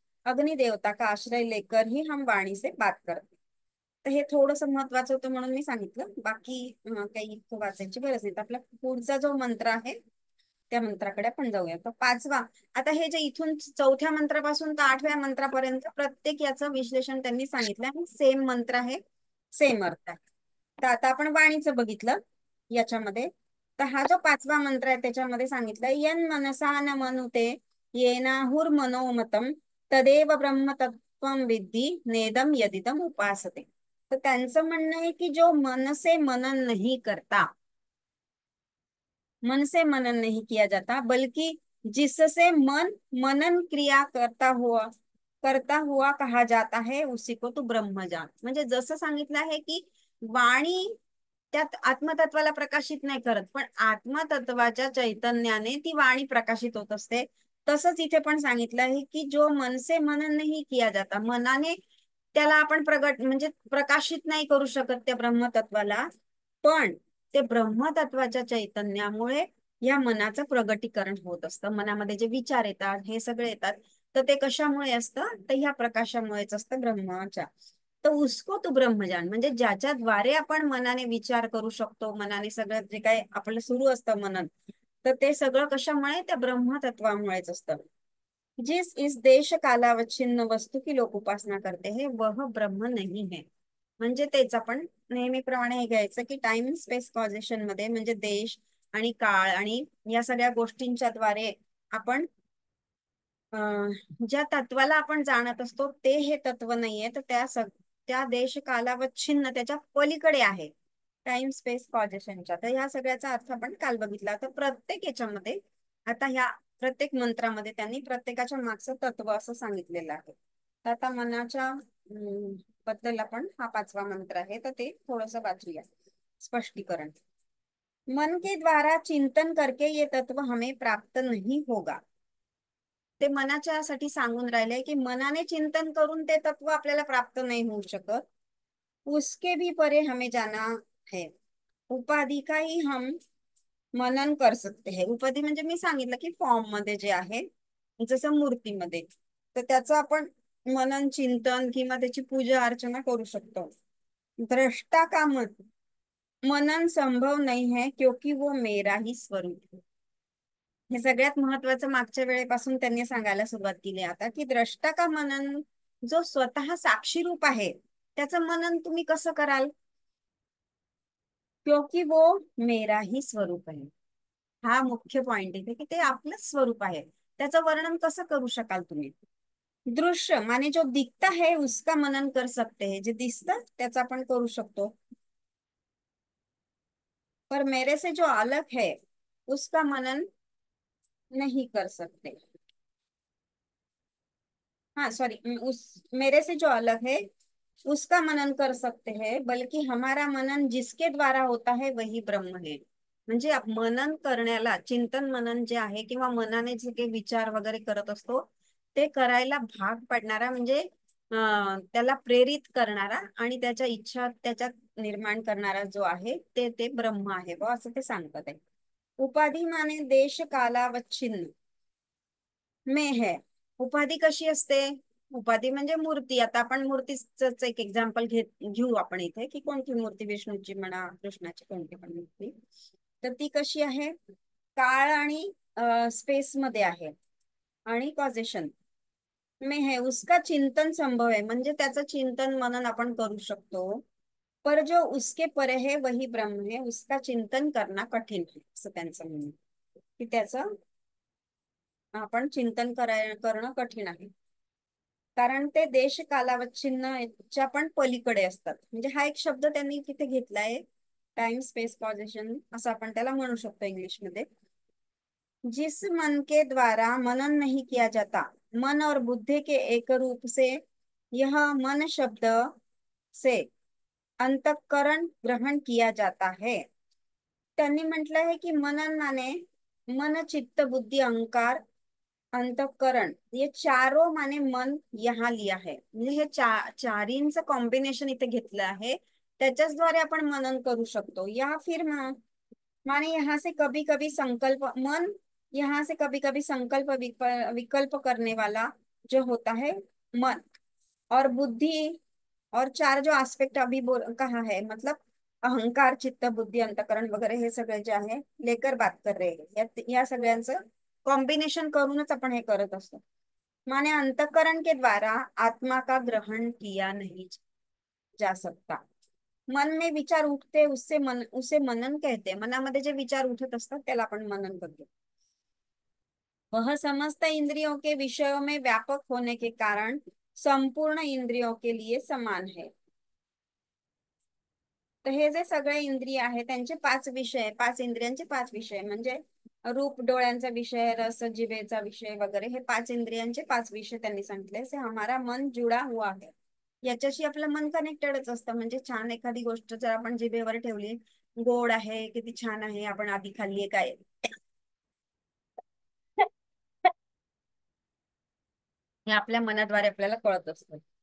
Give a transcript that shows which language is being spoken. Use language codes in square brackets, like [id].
[hi] अग्नि देवता का आश्रय लेकर ही हम वाणी से बात करते. [mr] तर हे थोडंसं महत्वाचं होतं म्हणून मी सांगितलं, बाकी काही वाचायची गरज नाही. तर आपला पुढचा जो मंत्र आहे त्या मंत्राकडे आपण जाऊया. तर पाचवा, आता हे जे इथून चौथ्या मंत्रापासून तर 8व्या मंत्रापर्यंत प्रत्येक याचं विश्लेषण त्यांनी सांगितलं आणि सेम मंत्र आहे, सेम अर्थ आहे. तर आता आपण वाणीचं बघितलं याच्यामध्ये. तर हा जो 5वा मंत्र आहे त्याच्यामध्ये सांगितलं [sa] यन मनसा न मनुते येनाहुर मनोमतम तदेव ब्रह्मतत्वम विद्धी नेदम यदिदम उपासते. [mr] तर त्यांचं म्हणणं आहे की [hi] जो मन से मनन नहीं करता, मन से मनन नहीं किया जाता, बल्कि जिससे मन मनन क्रिया करता हुआ कहा जाता है उसी को तू ब्रह्म जान. [mr] म्हणजे जसं सांगितलं आहे की वाणी त्यात आत्मतत्वाला प्रकाशित नाही करत, पण आत्मतत्वाच्या चैतन्याने ती वाणी प्रकाशित होत असते. तसंच इथे पण सांगितलं आहे की [hi] जो मन से मनन नहीं किया जाता, [mr] मनाने त्याला आपण म्हणजे प्रकाशित नाही करू शकत त्या ब्रह्मतत्वाला, पण ते ब्रह्मतत्वाच्या चैतन्यामुळे या मनाचं प्रगटीकरण होत असतं. मनामध्ये जे विचार येतात हे सगळे येतात, तर ते कशामुळे असतं, तर ह्या प्रकाशामुळेच असतं, ब्रह्माच्या. तर [hi] उसको तू ब्रह्मजान, [mr] म्हणजे ज्याच्याद्वारे आपण मनाने विचार करू शकतो, मनाने सगळं जे काही आपलं सुरू असतं मनन, तर ते सगळं कशामुळे, त्या ब्रह्मतत्वामुळेच असतं. [hi] जिस इस देश कालावच्छिन्न वस्तू की लोक उपासना करते हैं वह ब्रह्म नहीं है. [mr] म्हणजे तेच आपण नेहमीप्रमाणे हे घ्यायचं की टाइम स्पेस कॉझेशन मध्ये म्हणजे देश आणि काळ आणि या सगळ्या गोष्टींच्या द्वारे आपण ज्या तत्वाला आपण जाणत असतो ते हे तत्व नाहीये, तर त्या देश कालावच्छिन्न त्याच्या पलीकडे आहे, टाइम स्पेस कॉझेशनच्या. तर ह्या सगळ्याचा अर्थ आपण काल बघितला. तर प्रत्येक याच्यामध्ये आता ह्या प्रत्येक मंत्रामध्ये त्यांनी प्रत्येकाच्या मागचं तत्व असं सांगितलेलं आहे. तर आता मनाच्या बद्दल आपण हा 5वा मंत्र आहे तर ते थोडस वाचूया. स्पष्टीकरण. [hi] मन के द्वारा चिंतन करके ये तत्व हमें प्राप्त नहीं होगा. [mr] ते मनाच्यासाठी सांगून राहिले की मनाने चिंतन करून ते तत्व आपल्याला प्राप्त नाही होऊ शकत. [hi] उसके भी परे हमें जाना है. उपाधि का ही हम मनन कर सकते हैं. [mr] उपाधी म्हणजे मी सांगितलं की फॉर्म मध्ये जे आहे, जसं मूर्तीमध्ये, तर त्याचं आपण मनन चिंतन किंवा त्याची पूजा अर्चना करू शकतो. [hi] दृष्टा का मनन संभव नहीं है क्योंकि वो मेरा ही स्वरूप है. [mr] हे सगळ्यात महत्वाचं मागच्या वेळेपासून त्यांनी सांगायला सुरुवात केली आता, की द्रष्टा का मनन, जो स्वतः साक्षी रूप आहे त्याचं मनन तुम्ही कसं कराल, [hi] क्योंकि वो मेरा ही स्वरूप [mr] आहे. हा मुख्य पॉइंट इथे की ते आपलंच स्वरूप आहे, त्याचं वर्णन कसं करू शकाल तुम्ही. [hi] दृश्य माने जो दिखता है उसका मनन कर सकते हैं, [mr] जे दिसतं त्याचं आपण करू शकतो, [hi] पर मेरे से जो अलग है उसका मनन नहीं कर सकते. हाँ सॉरी, उस मेरे से जो अलग है उसका मनन कर सकते हैं, बल्कि हमारा मनन जिसके द्वारा होता है वही ब्रह्म है. [mr] म्हणजे मनन करण्याला, चिंतन मनन जे आहे किंवा मनाने जे काही विचार वगैरे करत असतो ते करायला भाग पडणारा, म्हणजे त्याला प्रेरित करणारा आणि त्याच्या इच्छा त्याच्यात निर्माण करणारा जो आहे ते ते ब्रह्म आहे व असं ते सांगतात आहे. [hi] उपाधी माने देश कालावच्छिन्न में है. [mr] उपाधी कशी असते? उपाधी म्हणजे मूर्ती. आता आपण मूर्तीच एक एक्झाम्पल घेऊ आपण इथे, की कोणती मूर्ती, विष्णूची म्हणा, कृष्णाची, कोणती पण मूर्ती, तर ती कशी आहे? काळ आणि स्पेस मध्ये आहे आणि कॉझेशन [hi] में है. उसका चिंतन संभव है, [mr] म्हणजे त्याचं चिंतन मनन आपण करू शकतो. [hi] पर जो उसके परे है वही ब्रह्म है, उसका चिंतन करना कठीण है, [mr] असं त्यांचं म्हणणं आहे. की त्याचं आपण चिंतन करणं कठीण आहे, कारण ते देश कालावच्छिन्नच्या पण पलीकडे असतात. म्हणजे हा एक शब्द त्यांनी तिथे घेतलाय, टाइम स्पेस कॉझेशन असं आपण त्याला म्हणू शकतो इंग्लिश मध्ये. [hi] जिस मन के द्वारा मनन नहीं किया जाता, मन और बुद्धि के एक रूप से यह मन शब्द से अंतःकरण ग्रहण किया जाता है. [mr] त्यांनी म्हटलं आहे की [hi] मननाने मन, चित्त, बुद्धि, अहंकार, अंतःकरण ये चारों माने मन यहाँ लिया है. [mr] म्हणजे हे चारींचं कॉम्बिनेशन इथे घेतलं आहे, त्याच्याच द्वारे आपण मनन करू शकतो. [hi] या फिर माने यहाँ से कभी कभी संकल्प मन, यहाँ से कभी कभी संकल्प विकल्प करने वाला जो होता है मन, और बुद्धि, और चार जो एस्पेक्ट अभी कहा है, मतलब अहंकार, चित्त, बुद्धि, अंतकरण वगैरे हे सगळे जे आहे लेकर बात कर रहे हैं, [mr] या सगळ्यांचं कॉम्बिनेशन करूनच आपण हे करत असतो. [hi] माने अंतकरण के द्वारा आत्मा का ग्रहण किया नहीं जा सकता. मन में विचार उठते उसे मनन कहते हैं. [mr] मनामध्ये जे विचार उठत असतात त्याला आपण मनन करतो. [hi] वह समस्त इंद्रियों के विषयों में व्यापक होने के कारण संपूर्ण इंद्रियों के लिए समान है. [mr] तर हे जे सगळे इंद्रिय आहे त्यांचे पाच विषय, पाच इंद्रियांचे पाच विषय, म्हणजे रूप डोळ्यांचा विषय, रस जिभेचा विषय वगैरे, हे पाच इंद्रियांचे पाच विषय त्यांनी सांगितले. [hi] से हमारा मन जुडा हुआ है. [mr] याच्याशी आपलं मन कनेक्टेडच असतं. म्हणजे छान एखादी गोष्ट जर आपण जिभेवर ठेवली, गोड आहे, किती छान आहे, आपण आधी खाल्लीये काय, हे आपल्या मनाद्वारे आपल्याला कळत असतं.